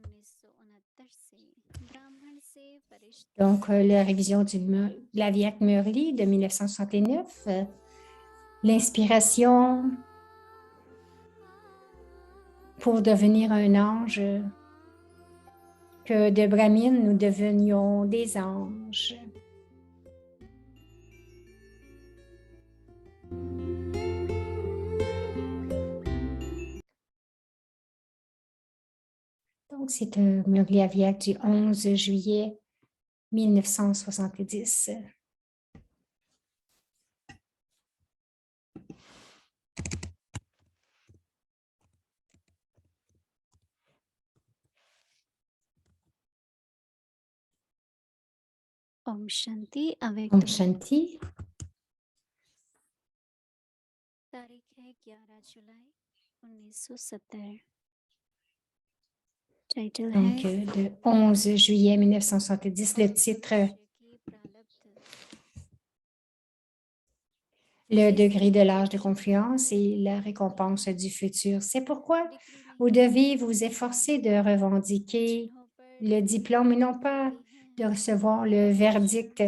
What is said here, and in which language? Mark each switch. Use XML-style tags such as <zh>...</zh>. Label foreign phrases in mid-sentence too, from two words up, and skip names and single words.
<fr>Donc, la révision de la Vyak Murli de 1969, l'inspiration pour devenir un ange, que de Brahmines, nous devenions des anges. Donc, c'est un Murli Avyak du 11 juillet 1970.</fr> <hi>ओम शांति अव्यक्त ओम शांति. तारीख है 11 जुलाई 1970 टाइटल</hi> <fr>Donc,</fr> <hi>है</hi> <fr>le 11 juillet 1970, le titre Le degré de l'âge de confluence et la récompense du futur. C'est pourquoi vous devez vous efforcer de revendiquer le diplôme et non pas de recevoir le verdict.</fr>